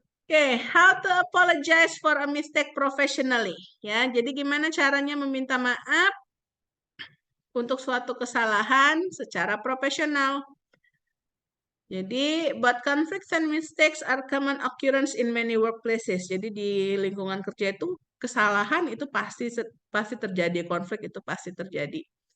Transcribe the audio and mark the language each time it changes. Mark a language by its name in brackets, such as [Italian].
[English] Oke, how to apologize for a mistake professionally. [Indonesian] Ya, jadi gimana caranya meminta maaf untuk suatu kesalahan secara profesional. [English] Jadi, but conflicts and mistakes are common occurrence in many workplaces. [Indonesian] Jadi di lingkungan kerja itu kesalahan itu pasti terjadi, konflik itu pasti terjadi.